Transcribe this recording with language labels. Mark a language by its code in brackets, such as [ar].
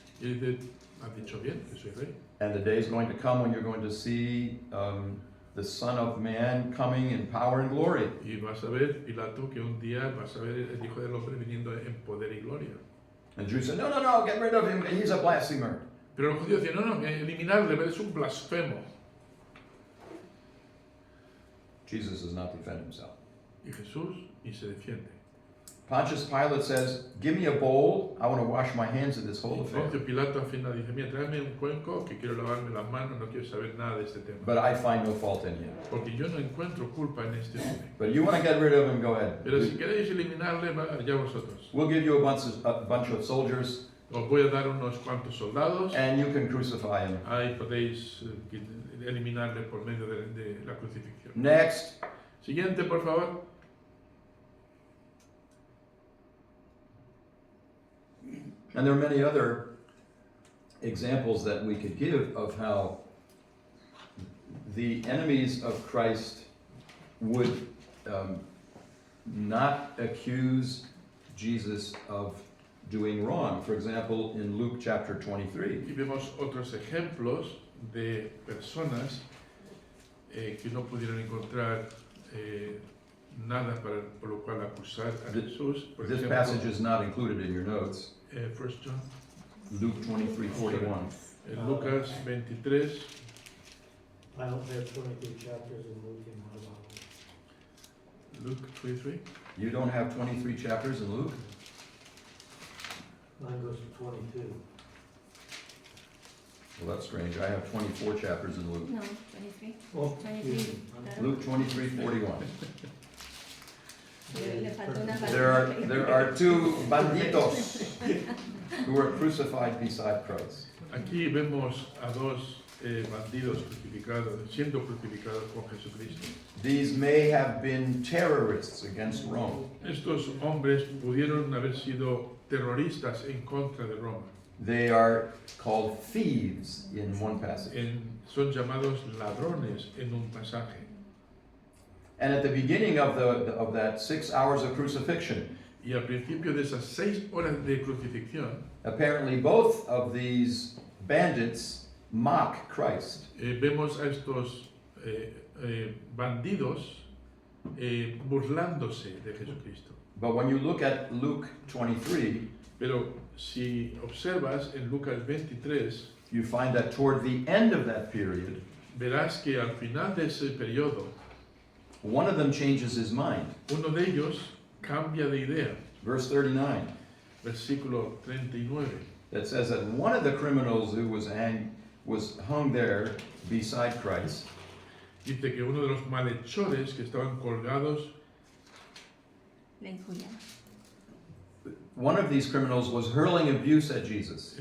[es] Y dice, has dicho bien que soy rey. [en] And the day is going to come when you're going to see the Son of Man coming in power and glory. [es] Y vas a ver, Pilato, que un día vas a ver el Hijo del Hombre viniendo en poder y gloria. [en] And the Jews said, no, get rid of him. He's a blasphemer. [es] Pero los judíos dicen, no, eliminarle, es un blasfemo. [en] Jesus does not defend himself. [es] Y Jesús ni se defiende. [en] Pontius Pilate says, give me a bowl. I want to wash my hands of this whole affair. [es] Poncio Pilato al final dice, mira, tráeme un cuenco que quiero lavarme las manos, no quiero saber nada de este tema. [en] But I find no fault in him. [es] Porque yo no encuentro culpa en este hombre. [en] But you want to get rid of him, go ahead. [es] Pero si queréis eliminarle, allá vosotros. [en] We'll give you a bunch of soldiers, [es] Os voy a dar unos cuantos soldados. [en] and you can crucify him. [es] Ahí podéis eliminarle por medio de la crucifixión. [en] Next. [es] Siguiente, por favor. [en] And there are many other examples that we could give of how the enemies of Christ would not accuse Jesus of doing wrong. For example, in Luke chapter 23. [es] Y vemos otros ejemplos de personas que no pudieron encontrar nada por lo cual acusar a Jesús. Por [en] This [es] ejemplo, [en] passage is not included in your notes. 1 John, Luke 23:41. [es] Lucas 23. [en] I don't have 23 chapters in Luke in my Bible. Luke 23. You don't have 23 chapters in Luke? Mine goes to 22. Well, that's strange. I have 24 chapters in Luke. No, 23. Oh, 23. excuse me. Luke 23:41. [es] Le faltó una [en] There are two banditos who were crucified beside Christ. [es] Aquí vemos a dos bandidos crucificados, siendo crucificados con Jesucristo. [en] These may have been terrorists against Rome. [es] Estos hombres pudieron haber sido terroristas en contra de Roma. [en] They are called thieves in one passage. [es] Son llamados ladrones en un pasaje. [en] And at the beginning of that 6 hours of crucifixion, [es] Y al principio de esas 6 horas de crucifixión, [en] apparently both of these bandits mock Christ. [es] Vemos a estos bandidos burlándose de Jesucristo. [en] But when you look at Luke 23, [es] Pero si observas en Lucas 23, [en] you find that toward the end of that period, [es] verás que al final de ese periodo, [en] one of them changes his mind. [es] uno de ellos cambia de idea. [en] Verse 39, [es] Versículo 39. [en] that says that one of the criminals who was hung there beside Christ, [es] Dice que uno de los malhechores que estaban colgados, Le injuriaba. [en] one of these criminals was hurling abuse at Jesus.